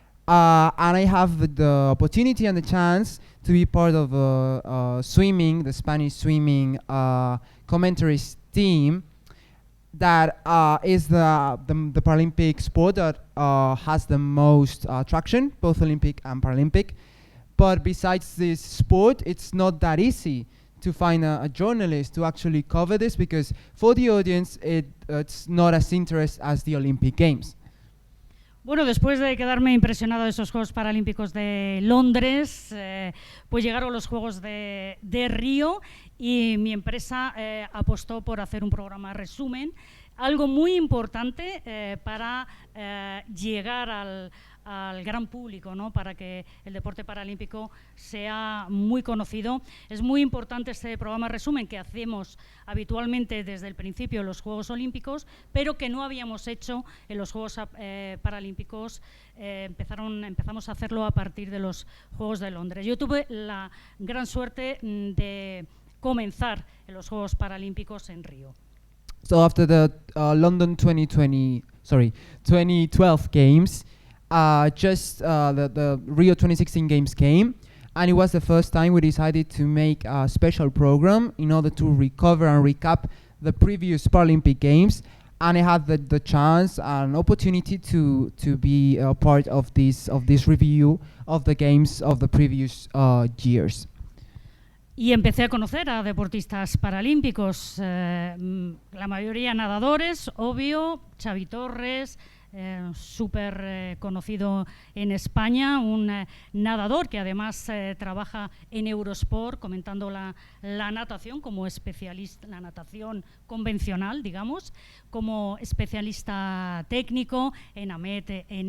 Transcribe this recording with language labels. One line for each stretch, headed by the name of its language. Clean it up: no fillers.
English: And I have the opportunity and the chance to be part of swimming, the Spanish swimming commentaries team, that is the Paralympic sport that has the most traction, both Olympic and Paralympic. But besides this sport, it's not that easy to find a journalist to actually cover this, because for the audience it's not as interesting as the Olympic Games.
Spanish: Bueno, después de quedarme impresionado de esos Juegos Paralímpicos de Londres, pues llegaron los Juegos de Río y mi empresa apostó por hacer un programa resumen, algo muy importante para llegar al gran público, ¿no? Para que el deporte paralímpico sea muy conocido. Es muy importante este programa resumen que hacemos habitualmente desde el principio en los Juegos Olímpicos, pero que no habíamos hecho en los Juegos Paralímpicos. Empezamos a hacerlo a partir de los Juegos de Londres. Yo tuve la gran suerte de comenzar en los Juegos Paralímpicos en Río.
English: So after the London 2012 games, the Rio 2016 games came, and it was the first time we decided to make a special program in order to recover and recap the previous Paralympic Games. And I had the chance and opportunity to be a part of this review of the games of the previous years.
Spanish: Y empecé a conocer a deportistas paralímpicos, la mayoría nadadores, obvio, Xavi Torres, súper conocido en España, un nadador que además trabaja en Eurosport comentando la natación como especialista, la natación convencional, digamos, como especialista técnico, Enamet,